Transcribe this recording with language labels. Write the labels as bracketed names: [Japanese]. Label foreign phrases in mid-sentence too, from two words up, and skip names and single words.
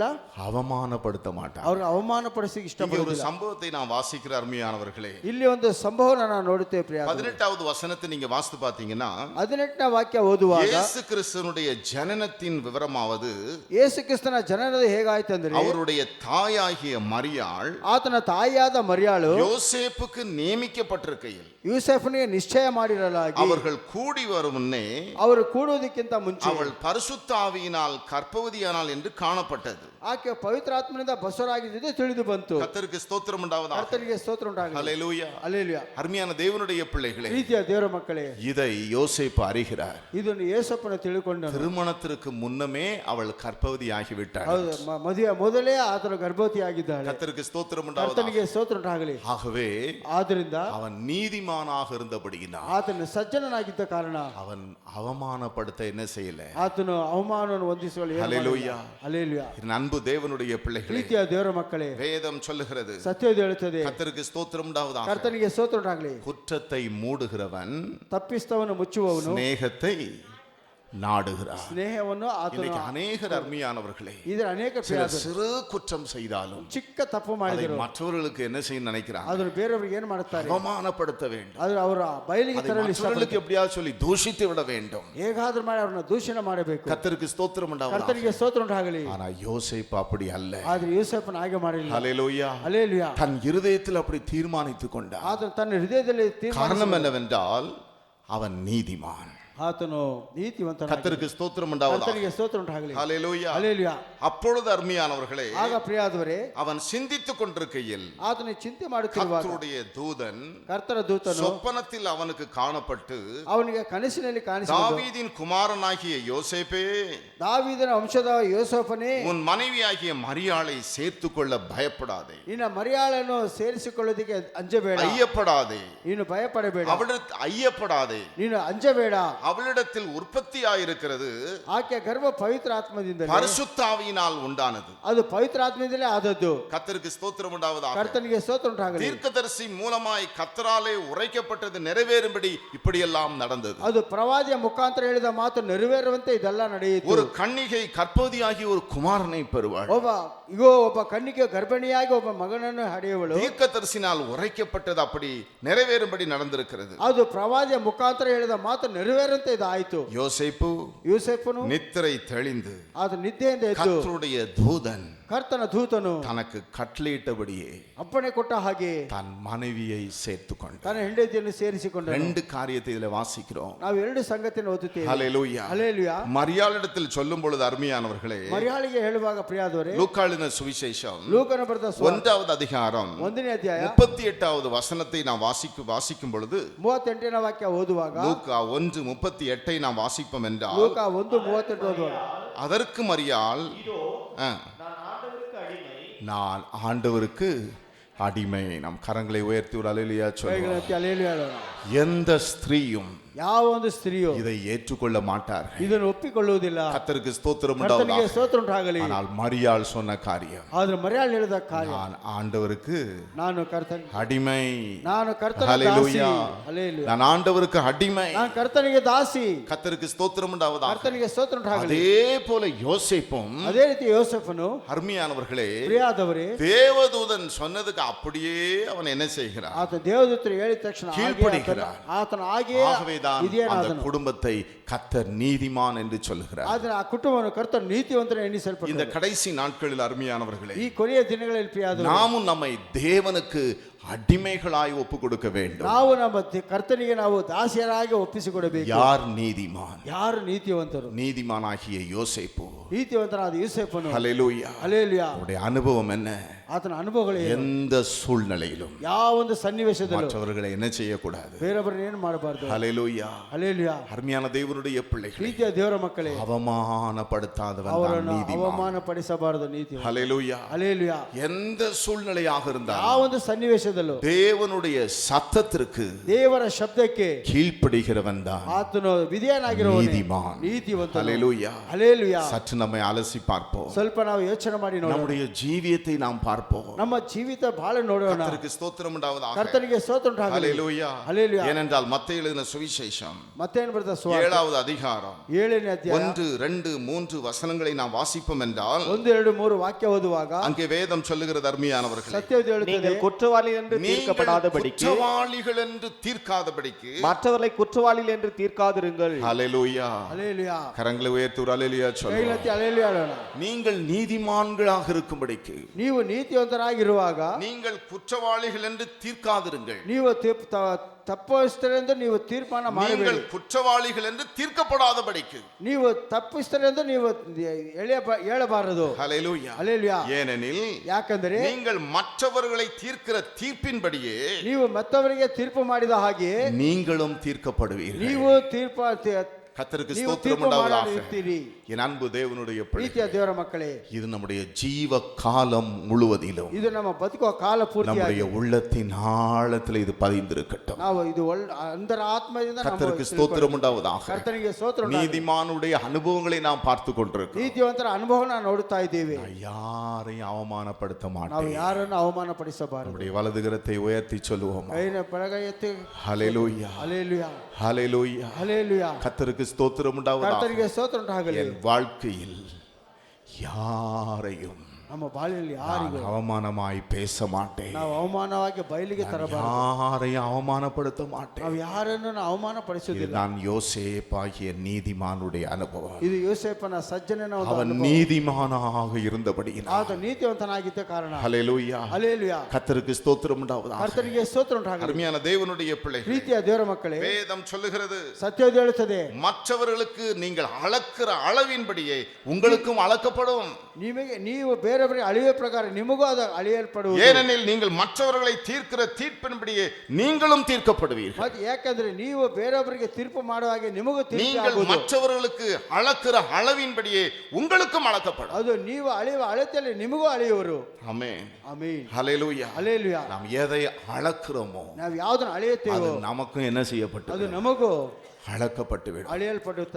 [Tamil] அவமானப்படுத்த மாட்டாங்க. [Kannada] ಅವ್ರನ್ನ ಅವಮಾನಪಡಿಸಿ [Tamil] இங்கே ஒரு [Kannada] ಇಷ್ಟಪಡುವುದಿಲ್ಲ. [Tamil] சம்பவத்தை நான் வாசிக்கிற அருமையானவர்களே, [Kannada] ಇಲ್ಲಿ ಒಂದು ಸಂಭವನ ನಾವು ನೋಡುತ್ತೇವೆ ಪ್ರಿಯ. [Tamil] 18வது வசனத்தை நீங்க வாசித்து பார்த்தீங்கன்னா [Kannada] 18ನೇ ವಾಕ್ಯ ಓದುವಾಗ [Tamil] இயேசு கிறிஸ்துவினுடைய ஜனனத்தின் விவரமாவது [Kannada] ಯೇಸು ಕ್ರಿಸ್ತನ ಜನನದ ಹೇಗಾಯ್ತಂದ್ರೆ [Tamil] அவருடைய தாயாகிய மரியாள் [Kannada] ಆತನ ತಾಯಿಯಾದ ಮರಿಯಾಳು [Tamil] யோசேப்புக்கு நியமிக்கப்பட்டிருக்கையில் [Kannada] ಯೂಸೆಫನಿಗೆ ನಿಶ್ಚಯ ಮಾಡಿರಲಾಗಿ [Tamil] அவர்கள் கூடி வரும் முன்னே [Kannada] ಅವರು ಕೂಡುವುದಕ್ಕಿಂತ ಮುಂಚೆ [Tamil] அவள் பரிசுத்த ஆவியினால் கர்ப்பவதியானாள் என்று காணப்பட்டது. [Kannada] ಆಕೆ ಪವಿತ್ರಾತ್ಮನಿಂದ ಬಸವರಾಗಿದ್ದುದೇ ತಿಳಿದು ಬಂತು. [Tamil] கர்த்தருக்கு ஸ்தோத்திரம் உண்டாவதாக. [Kannada] ಕರ್ತನಿಗೆ ಸ್ತೋತ್ರ ಉಂಟಾಗಲಿ. [Tamil] ஹல்லேலூயா. [Kannada] ಹಲ್ಲೆಲೂಯಾ. [Tamil] அருமையான தேவனுடைய பிள்ளைகளே, [Kannada] ಪ್ರೀತಿಯ ದೇವರ ಮಕ್ಕಳೇ, [Tamil] இதை யோசேப்பு அறிகிறார். [Kannada] ಇದನ್ನು ಯೇಸಪ್ಪನ ತಿಳ್ಕೊಂಡನು. [Tamil] திருமணத்திற்கு முன்னமே அவள் கர்ப்பவதி ஆகிவிட்டாள். [Kannada] ಹೌದು, ಮದುವೆ ಮೊದಲೇ ಆತನು ಗರ್ಭವತಿಯಾಗಿದ್ದಾಳೆ. [Tamil] கர்த்தருக்கு ஸ்தோத்திரம் உண்டாவதாக. [Kannada] ಕರ್ತನಿಗೆ ಸ್ತೋತ್ರ ಉಂಟಾಗಲಿ. [Tamil] ஆகவே [Kannada] ಆದ್ದರಿಂದ [Tamil] அவன் நீதிமானாக இருந்தபடியினால் [Kannada] ಆತನು ಸಜ್ಜನನಾಗಿದ್ದ ಕಾರಣ [Tamil] அவன் அவமானப்படுத்த என்ன செய்யல? [Kannada] ಆತನು ಅವಮಾನವನ್ನು ಹೊಂದಿಸಲು [Tamil] ஹல்லேலூயா. [Kannada] ಹಲ್ಲೆಲೂಯಾ. [Tamil] என் அன்பு தேவனுடைய பிள்ளைகளே, [Kannada] ಪ್ರೀತಿಯ ದೇವರ ಮಕ್ಕಳೇ, [Tamil] வேதம் சொல்லுகிறது, [Kannada] ಸತ್ಯವೇದ ಹೇಳುತ್ತದೆ, [Tamil] கர்த்தருக்கு ஸ்தோத்திரம் உண்டாவதாக. [Kannada] ಕರ್ತನಿಗೆ ಸ್ತೋತ್ರ ಉಂಟಾಗಲಿ. [Tamil] குற்றத்தை மூடுகிறவன் [Kannada] ತಪ್ಪಿಸ್ತವನು ಮುಚ್ಚುವವನು [Tamil] சிநேகத்தை நாடுகிறார். [Kannada] ಸ್ನೇಹವನ್ನು ಆತನು. [Tamil] இன்னைக்கு அநேகர் அருமையானவர்களே, [Kannada] ಇದರ ಅನೇಕ [Tamil] சிலர் சிறு குற்றம் செய்தாலும் [Kannada] ಚಿಕ್ಕ ತಪ್ಪು [Tamil] அதை [Kannada] ಮಾಡಿದರು [Tamil] மற்றவர்களுக்கு என்ன செய்ய நினைக்கிறாங்க? [Kannada] ಅದನ್ನು ಬೇರೆಯವರಿಗೆ ಏನು ಮಾಡುತ್ತಾರೆ? [Tamil] அவமானப்படுத்த வேண்டும். [Kannada] ಅದು ಅವರ ಬಯಲಿಗೆ [Tamil] அதை [Kannada] ತರಲು [Tamil] மற்றவர்களுக்கு எப்படியாவது சொல்லி தூஷித்து விட வேண்டும். [Kannada] ಹೇಗಾದ್ರೂ ಮಾಡಿ ಅವ್ರನ್ನ ದೂಷಣೆ ಮಾಡಬೇಕು. [Tamil] கர்த்தருக்கு ஸ்தோத்திரம் உண்டாவதாக. [Kannada] ಕರ್ತನಿಗೆ ಸ್ತೋತ್ರ ಉಂಟಾಗಲಿ. [Tamil] ஆனா யோசேப்பு அப்படி அல்ல. [Kannada] ಆದ್ರೆ ಯೂಸೆಫನ ಹಾಗೆ ಮಾಡಲಿಲ್ಲ. [Tamil] ஹல்லேலூயா. [Kannada] ಹಲ್ಲೆಲೂಯಾ. [Tamil] தன் இருதயத்தில் அப்படி தீர்மானித்துக் கொண்டார். [Kannada] ಆತನು ತನ್ನ ಹೃದಯದಲ್ಲಿ [Tamil] காரணம் என்னவென்றால் அவன் நீதிமான். [Kannada] ಆತನು ನೀತಿವಂತನಾಗಿ. [Tamil] கர்த்தருக்கு ஸ்தோத்திரம் உண்டாவதாக. [Kannada] ಕರ್ತನಿಗೆ ಸ್ತೋತ್ರ ಉಂಟಾಗಲಿ. [Tamil] ஹல்லேலூயா. [Kannada] ಹಲ್ಲೆಲೂಯಾ. [Tamil] அப்பொழுது அருமையானவர்களே, [Kannada] ಆಗ ಪ್ರಿಯಾದವರೇ, [Tamil] அவன் சிந்தித்துக் கொண்டிருக்கையில் [Kannada] ಆತನು ಚಿಂತೆ ಮಾಡುತ್ತಿರುವಾಗ [Tamil] கர்த்தருடைய தூதன் [Kannada] ಕರ್ತನ ದೂತನು [Tamil] சொப்பனத்தில் அவனுக்கு காணப்பட்டு, [Kannada] ಅವನಿಗೆ ಕನಸಿನಲ್ಲಿ ಕಾಣಿಸಿದನು. [Tamil] தாவீதின் குமாரனாகிய யோசேப்பே, [Kannada] ದಾವೀದನ ವಂಶದ ಯೋಸೇಫನೇ, [Tamil] உன் மனைவியாகிய மரியாளை சேர்த்துக் கொள்ள பயப்படாதே. [Kannada] ನಿನ್ನ ಮರಿಯಾಳನ್ನು ಸೇರಿಸಿಕೊಳ್ಳೋದಕ್ಕೆ ಅಂಜಬೇಡ. [Tamil] ஐயப்படாதே. [Kannada] ನೀನು ಭಯಪಡಬೇಡ. [Tamil] அவளிடத்தில் ஐயப்படாதே. [Kannada] ನೀನು ಅಂಜಬೇಡ. [Tamil] அவளிடத்தில் உற்பத்தியாயிருக்கிறது [Kannada] ಆಕೆ ಗರ್ಭ ಪವಿತ್ರ ಆತ್ಮದಿಂದ, [Tamil] பரிசுத்த ஆவியினால் உண்டானது. [Kannada] ಅದು ಪವಿತ್ರ ಆತ್ಮದಿಂದಲೇ ಆದದ್ದು. [Tamil] கர்த்தருக்கு ஸ்தோத்திரம் உண்டாவதாக. [Kannada] ಕರ್ತನಿಗೆ ಸ್ತೋತ್ರ ಉಂಟಾಗಲಿ. [Tamil] தீர்க்கதரிசி மூலமாய் கர்த்தராலே உரைக்கப்பட்டது நிறைவேறும்படி இப்படியெல்லாம் நடந்தது. [Kannada] ಅದು ಪ್ರವಾದಿಯ ಮುಖಾಂತರ ಹೇಳಿದ ಮಾತು ನೆರವೇರುವಂತೆ ಇದೆಲ್ಲ ನಡೆಯಿತು. [Tamil] ஒரு கன்னிகை கர்ப்பவதியாகி ஒரு குமாரனை பெறுவாள். [Kannada] ಒಬ್ಬ ಕನ್ನಿಕೆ ಗರ್ಭಿಣಿಯಾಗಿ ಒಬ್ಬ ಮಗನನ್ನು ಹಡೆಯುವಳು. [Tamil] தீர்க்கதரிசினால் உரைக்கப்பட்டது அப்படி நிறைவேறும்படி நடந்திருக்கிறது. [Kannada] ಅದು ಪ್ರವಾದಿಯ ಮುಖಾಂತರ ಹೇಳಿದ ಮಾತು ನೆರವೇರ ಹೇಳಿದಂತೆ ಇದು ಆಯ್ತು. [Tamil] யோசேப்பு [Kannada] ಯೂಸೆಫನು [Tamil] நித்திரை தெளிந்து [Kannada] ಆತ ನಿದ್ದೆಯಿಂದ ಎದ್ದು [Tamil] கர்த்தருடைய தூதன் [Kannada] ಕರ್ತನ ದೂತನು [Tamil] தனக்கு கட்டளையிட்டபடியே [Kannada] ಅಪ್ಪಣೆ ಕೊಟ್ಟ ಹಾಗೆ [Tamil] தன் மனைவியை சேர்த்துக்கொண்டார். [Kannada] ತನ್ನ ಹೆಂಡತಿಯನ್ನು ಸೇರಿಸಿಕೊಂಡನು. [Tamil] ரெண்டு காரியத்தை இதுல வாசிக்கிறோம். [Kannada] ನಾವು ಎರಡು ಸಂಗತಿಯನ್ನು ಓದುತ್ತೇವೆ. [Tamil] ஹல்லேலூயா. [Kannada] ಹಲ್ಲೆಲೂಯಾ. [Tamil] மரியாளிடத்தில் சொல்லும் பொழுது அருமையானவர்களே, [Kannada] ಮರಿಯಾಳಿಗೆ ಹೇಳುವಾಗ ಪ್ರಿಯಾದವರೇ, [Tamil] லூக்காளின சுவிசேஷம் [Kannada] ಲೂಕನ ಬರೆದ [Tamil] 1வது அதிகாரம் [Kannada] 1ನೇ ಅಧ್ಯಾಯ [Tamil] 38வது வசனத்தை நாம் வாசிக்கும் பொழுது [Kannada] 38ನೇ ವಾಕ್ಯ ಓದುವಾಗ, [Tamil] லூக்கா 1:38 நாம் வாசிப்போம் என்றால், [Kannada] ಲೂಕ 1:38 ಓದುವಾಗ, [Tamil] அதற்கு மரியாள், நான் ஆண்டவருக்கு அடிமை. நம் கரங்களை உயர்த்தி ஒரு அல்லேலூயா சொல்லுவோம். [Kannada] ಕೈಗಳನ್ನೆತ್ತಿ ಹಲ್ಲೆಲೂಯಾ ಹೇಳೋಣ. [Tamil] எந்த ஸ்திரீயும் [Kannada] ಯಾವ ಒಂದು ಸ್ತ್ರೀಯು [Tamil] இதை ஏற்றுக்கொள்ள மாட்டார்கள். [Kannada] ಇದನ್ನು ಒಪ್ಪಿಕೊಳ್ಳುವುದಿಲ್ಲ. [Tamil] கர்த்தருக்கு ஸ்தோத்திரம் [Kannada] ಕರ್ತನಿಗೆ [Tamil] உண்டாவதாக. [Kannada] ಸ್ತೋತ್ರ ಉಂಟಾಗಲಿ. [Tamil] ஆனால் மரியாள் சொன்ன காரியம், [Kannada] ಆದ್ರೆ ಮರಿಯಾಳು ಹೇಳಿದ ಕಾರ್ಯ, [Tamil] நான் ஆண்டவருக்கு [Kannada] ನಾನು ಕರ್ತನ [Tamil] அடிமை. [Kannada] ನಾನು ಕರ್ತನ ದಾಸಿ. [Tamil] ஹல்லேலூயா. [Kannada] ಹಲ್ಲೆಲೂಯಾ. [Tamil] நான் ஆண்டவருக்கு அடிமை. [Kannada] ನಾನು ಕರ್ತನಿಗೆ ದಾಸಿ. [Tamil] கர்த்தருக்கு ஸ்தோத்திரம் உண்டாவதாக. [Kannada] ಕರ್ತನಿಗೆ ಸ್ತೋತ್ರ ಉಂಟಾಗಲಿ. [Tamil] அதே போல யோசேப்பும், [Kannada] ಅದೇ ರೀತಿ ಯೋಸೇಫನು, [Tamil] அருமையானவர்களே, [Kannada] ಪ್ರಿಯಾದವರೇ, [Tamil] தேவதூதன் சொன்னதுக்கு அப்படியே அவன் என்ன செய்கிறான்? [Kannada] ಆತ ದೇವದೂತರು ಹೇಳಿದ ತಕ್ಷಣ [Tamil] கீழ்ப்படிகிறான். [Kannada] ಆತನ ಹಾಗೆ [Tamil] ஆகவேதான் அந்த [Kannada] ಇದೇನಾದನು. [Tamil] குடும்பத்தை கர்த்தர் நீதிமான் என்று சொல்லுகிறார். [Kannada] ಆದ್ರೆ ಆ ಕುಟುಂಬವನ್ನು ಕರ್ತನ ನೀತಿವಂತರ ಎನ್ನಿಸಲ್ಪಟ್ಟ [Tamil] இந்த கடைசி நாட்களில் அருமையானவர்களே, [Kannada] ಈ ಕೊನೆಯ ದಿನಗಳಲ್ಲಿ ಪ್ರಿಯಾದವರೇ, [Tamil] நாமும் நம்மை தேவனுக்கு அடிமைகளாய் ஒப்பு கொடுக்க வேண்டும். [Kannada] ನಾವು ನಮ್ಮ ಕರ್ತನಿಗೆ ನಾವು ದಾಸಿಯರಾಗಿ ಒಪ್ಪಿಸಿಕೊಡಬೇಕು. [Tamil] யார் நீதிமான்? [Kannada] ಯಾರು ನೀತಿವಂತರು? [Tamil] நீதிமானாகிய யோசேப்பு. [Kannada] ನೀತಿವಂತನಾದ ಯೂಸೆಫನು. [Tamil] ஹல்லேலூயா. [Kannada] ಹಲ್ಲೆಲೂಯಾ. [Tamil] அவருடைய அனுபவம் என்ன? [Kannada] ಆತನ ಅನುಭವಗಳು ಏನು? [Tamil] எந்த சூழ்நிலையிலும் [Kannada] ಯಾವ ಒಂದು ಸನ್ನಿವೇಶದಲ್ಲೂ [Tamil] மற்றவர்களை என்ன செய்யக்கூடாது? [Kannada] ಬೇರೊಬ್ಬರನ್ನ ಏನು ಮಾಡಬಾರದು. [Tamil] ஹல்லேலூயா. [Kannada] ಹಲ್ಲೆಲೂಯಾ. [Tamil] அருமையான தேவனுடைய பிள்ளைகள், [Kannada] ಪ್ರೀತಿಯ ದೇವರ ಮಕ್ಕಳೇ, [Tamil] அவமானப்படுத்தாதவன் தான் [Kannada] ಅವರನ್ನು [Tamil] நீதிமான். [Kannada] ಅವಮಾನಪಡಿಸಬಾರದು ನೀತಿ. [Tamil] ஹல்லேலூயா. [Kannada] ಹಲ್ಲೆಲೂಯಾ. [Tamil] எந்த சூழ்நிலையாக [Kannada] ಯಾವ [Tamil] இருந்தாலும் [Kannada] ಒಂದು ಸನ್ನಿವೇಶದಲ್ಲೂ [Tamil] தேவனுடைய சத்தத்திற்கு [Kannada] ದೇವರ ಶಬ್ದಕ್ಕೆ [Tamil] கீழ்ப்படுகிறவன் தான் [Kannada] ಆತನು ವಿಧೇಯನಾಗಿರುವವನೇ [Tamil] நீதிமான். [Kannada] ನೀತಿವಂತನು. [Tamil] ஹல்லேலூயா. [Kannada] ಹಲ್ಲೆಲೂಯಾ. [Tamil] சற்று நம்மை அலசி பார்ப்போம். [Kannada] ಸ್ವಲ್ಪ ನಾವು ಯೋಚನೆ ಮಾಡಿ ನೋಡೋಣ. [Tamil] நம்முடைய ஜீவியத்தை நாம் பார்ப்போம். [Kannada] ನಮ್ಮ ಜೀವಿತ ಬಹಳ ನೋಡೋಣ. [Tamil] கர்த்தருக்கு ஸ்தோத்திரம் உண்டாவதாக. [Kannada] ಕರ್ತನಿಗೆ ಸ್ತೋತ್ರ ಉಂಟಾಗಲಿ. [Tamil] ஹல்லேலூயா. [Kannada] ಹಲ್ಲೆಲೂಯಾ. [Tamil] ஏனென்றால் மத்தேயு எழுதின சுவிசேஷம் [Kannada] ಮತ್ತೇನು ಬರ್ತದೆ? ಸುವಾರ್ತೆ [Tamil] 7வது அதிகாரம் [Kannada] 7ನೇ ಅಧ್ಯಾಯ [Tamil] 1, 2, 3 வசனங்களை நாம் வாசிப்போம் என்றால், [Kannada] 1, 2, 3 ವಾಕ್ಯ ಓದುವಾಗ [Tamil] அங்கே வேதம் சொல்லுகிறது அருமையானவர்களே, [Kannada] ಸತ್ಯವೇದ ಹೇಳುತ್ತದೆ, [Tamil] நீங்கள் குற்றவாளி என்று நீங்கள் தீர்க்கப்படாதபடிக்கு குற்றவாளிகள் என்று தீர்க்காதபடிக்கு மற்றவர்களை குற்றவாளிகள் என்று தீர்க்காதிருங்கள். ஹல்லேலூயா. [Kannada] ಹಲ್ಲೆಲೂಯಾ. [Tamil] கரங்களை உயர்த்தி ஒரு அல்லேலூயா சொல்லுங்க. [Kannada] ಕೈಲೆತ್ತಿ ಹಲ್ಲೆಲೂಯಾ ಹೇಳೋಣ. [Tamil] நீங்கள் நீதிமான்களாக இருக்கும்படிக்கு, [Kannada] ನೀವು ನೀತಿವಂತರಾಗಿರುವಾಗ [Tamil] நீங்கள் குற்றவாளிகள் என்று தீர்க்காதிருங்கள். [Kannada] ನೀವು ತಪ್ಪಿಸ್ತರೆಂದು ನೀವು ತೀರ್ಮಾನ [Tamil] நீங்கள் [Kannada] ಮಾಡಬೇಡಿ. [Tamil] குற்றவாளிகள் என்று தீர்க்கப்படாதபடிக்கு. [Kannada] ನೀವು ತಪ್ಪಿಸ್ತರೆಂದು ನೀವು ಹೇಳಬಾರದು. [Tamil] ஹல்லேலூயா. [Kannada] ಹಲ್ಲೆಲೂಯಾ. [Tamil] ஏனெனில் [Kannada] ಯಾಕಂದರೆ [Tamil] நீங்கள் மற்றவர்களை தீர்க்கிற தீர்ப்பின்படியே [Kannada] ನೀವು ಮತ್ತವರಿಗೆ ತೀರ್ಪು ಮಾಡಿದ ಹಾಗೆ [Tamil] நீங்களும் தீர்க்கப்படுவீர்கள். [Kannada] ನೀವು [Tamil] கர்த்தருக்கு [Kannada] ನೀವು [Tamil] ஸ்தோத்திரம் [Kannada] ತೀರ್ಪು [Tamil] உண்டாவதாக. [Kannada] ಮಾಡಿರ್ತೀರಿ. [Tamil] என் அன்பு தேவனுடைய [Kannada] ಪ್ರೀತಿಯ [Tamil] பிள்ளைகளே, [Kannada] ದೇವರ ಮಕ್ಕಳೇ, [Tamil] இது நம்முடைய ஜீவ காலம் முழுவதிலும் [Kannada] ಇದು ನಮ್ಮ ಬದುಕುವ ಕಾಲ ಪೂರ್ತಿಯಾಗಿ [Tamil] நம்முடைய உள்ளத்தின் ஆழத்தில் இது பதிந்திருக்கட்டும். [Kannada] ನಾವು ಇದು ಅಂತರ ಆತ್ಮದಿಂದ ನಾವು [Tamil] கர்த்தருக்கு ஸ்தோத்திரம் உண்டாவதாக. [Kannada] ಕರ್ತನಿಗೆ ಸ್ತೋತ್ರ ಉಂಟಾಗಲಿ. [Tamil] நீதிமானுடைய அனுபவங்களை நாம் பார்த்து கொண்டிருக்கிறோம். [Kannada] ನೀತಿವಂತರ ಅನುಭವನ ನೋಡುತ್ತಾ ಇದ್ದೇವೆ. [Tamil] நான் யாரையும் அவமானப்படுத்த [Kannada] ನಾವು [Tamil] மாட்டேன். [Kannada] ಯಾರನ್ನು ಅವಮಾನ ಪಡಿಸಬಾರದು. [Tamil] நம்முடைய வலதுகரத்தை உயர்த்தி சொல்லுவோம். [Kannada] ಕೈನ ಬಲಗ ಎತ್ತಿ [Tamil] ஹல்லேலூயா. [Kannada] ಹಲ್ಲೆಲೂಯಾ. [Tamil] ஹல்லேலூயா. [Kannada] ಹಲ್ಲೆಲೂಯಾ. [Tamil] கர்த்தருக்கு ஸ்தோத்திரம் உண்டாவதாக. [Kannada] ಕರ್ತನಿಗೆ ಸ್ತೋತ್ರ ಉಂಟಾಗಲಿ. [Tamil] என் வாழ்க்கையில் யாரையும் [Kannada] ನಮ್ಮ ಬಾಳಿಯಲ್ಲಿ ಯಾರಿಗೂ [Tamil] நான் அவமானமாய் பேச மாட்டேன். [Kannada] ನಾವು ಅವಮಾನವಾಗಿ ಬಯಲಿಗೆ ತರಬಾರದು. [Tamil] யாரையும் அவமானப்படுத்த மாட்டேன். [Kannada] ನಾವು ಯಾರನ್ನು ಅವಮಾನ [Tamil] இது [Kannada] ಪಡಿಸುವುದಿಲ್ಲ. [Tamil] நான் யோசேப்பாகிய நீதிமானுடைய அனுபவம். [Kannada] ಇದು ಯೋಸೇಫನ ಸಜ್ಜನನ ಒಂದು [Tamil] அவன் [Kannada] ಅನುಭವ. [Tamil] நீதிமானாக இருந்தபடியினால், [Kannada] ಆತ ನೀತಿವಂತನಾಗಿದ್ದ ಕಾರಣ. [Tamil] ஹல்லேலூயா. [Kannada] ಹಲ್ಲೆಲೂಯಾ. [Tamil] கர்த்தருக்கு ஸ்தோத்திரம் உண்டாவதாக. [Kannada] ಕರ್ತನಿಗೆ ಸ್ತೋತ್ರ ಉಂಟಾಗಲಿ. [Tamil] அருமையான தேவனுடைய பிள்ளைகளே, [Kannada] ಪ್ರೀತಿಯ ದೇವರ ಮಕ್ಕಳೇ, [Tamil] வேதம் சொல்லுகிறது, [Kannada] ಸತ್ಯವೇದ ಹೇಳುತ್ತದೆ, [Tamil] மற்றவர்களுக்கு நீங்கள் அளக்கிற அளவின்படியே உங்களுக்கும் அளக்கப்படும். [Kannada] ನೀವು ಬೇರೆಯವರಿಗೆ ಅಳೆಯುವ ಪ್ರಕಾರ ನಿಮಗೂ ಅದು ಅಳೆಯಲ್ಪಡುವುದು. [Tamil] ஏனெனில் நீங்கள் மற்றவர்களை தீர்க்கிற தீர்ப்பின்படியே நீங்களும் தீர்க்கப்படுவீர்கள். [Kannada] ಮತ್ತೆ ಯಾಕಂದ್ರೆ ನೀವು ಬೇರೆಯವರಿಗೆ ತೀರ್ಪು ಮಾಡುವ ಹಾಗೆ ನಿಮಗೂ ತೀರ್ಪು [Tamil] நீங்கள் [Kannada] ಆಗುವುದು. [Tamil] மற்றவர்களுக்கு அளக்கிற அளவின்படியே உங்களுக்கும் அளக்கப்படும். [Kannada] ಅದು ನೀವು ಅಳೆಯುವ ಅಳತೆಯಲ್ಲಿ ನಿಮಗೂ ಅಳೆಯುವರು. [Tamil] ஆமென். [Kannada] ಆಮೆನ್. [Tamil] ஹல்லேலூயா. [Kannada] ಹಲ್ಲೆಲೂಯಾ. [Tamil] நாம் எதை அளக்கிறோமோ [Kannada] ನಾವು ಯಾವುದನ್ನು [Tamil] அது [Kannada] ಅಳೆಯುತ್ತೇವೋ [Tamil] நமக்கும் என்ன [Kannada] ಅದು [Tamil] செய்யப்பட்டது? [Kannada] ನಮಗೂ [Tamil] அளக்கப்பட்டு விடும். [Kannada] ಅಳೆಯಲ್ಪಡುತ್ತದೆ.